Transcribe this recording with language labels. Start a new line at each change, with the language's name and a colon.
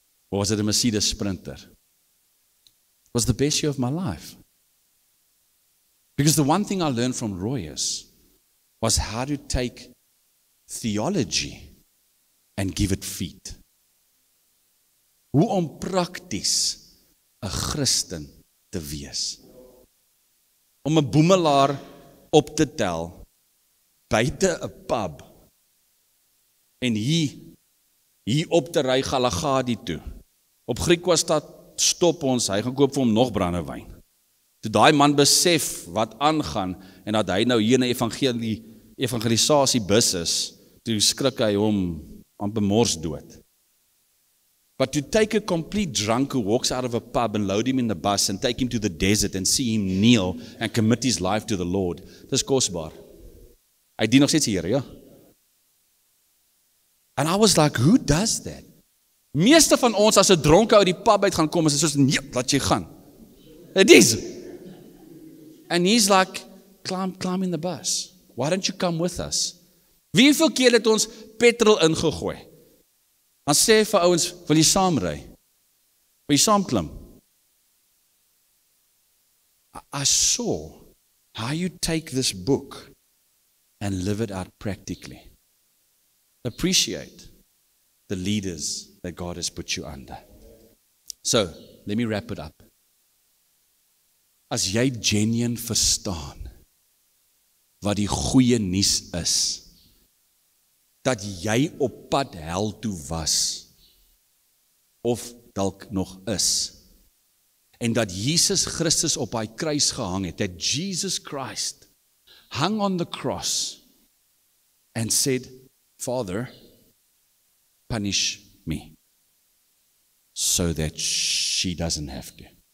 English: Or was it a Mercedes Sprinter? It was the best year of my life. Because the one thing I learned from Royes was how to take theology and give it feet.
Afrikaans: Hoe om prakties 'n Christen te wees. Om 'n boemelaar op te tel buite 'n pub en hier op te ry Galagadi toe. Op Griekwastad stop ons, hy gaan koop vir hom nog brandewyn. Toe daai man besef wat aangaan en dat hy nou hier 'n evangelisasie bus is, toe skrik hy hom amper mors dood.
English: But to take a complete drunk who walks out of a pub and load him in the bus and take him to the desert and see him kneel and commit his life to the Lord,
Afrikaans: dis kosbaar. Hy dien nog steeds die Here, ja.
English: And I was like, who does that?
Afrikaans: Meeste van ons as 'n dronke uit die pub uit gaan kom, is soos, nee, laat jy gaan.
English: It is. And he's like, climb in the bus. Why don't you come with us?
Afrikaans: Wieveel keer het ons petrol ingegooi? Dan sê vir ouens, wil jy saam ry? Wil jy saam klim?
English: I saw how you take this book and live it out practically. Appreciate the leaders that God has put you under. So, let me wrap it up.
Afrikaans: As jy genuine verstaan wat die goeie nuus is, dat jy op pad hel toe was of dalk nog is. En dat Jesus Christus op hy kruis gehang het,
English: that Jesus Christ hung on the cross and said, Father, punish me, so that she doesn't have to.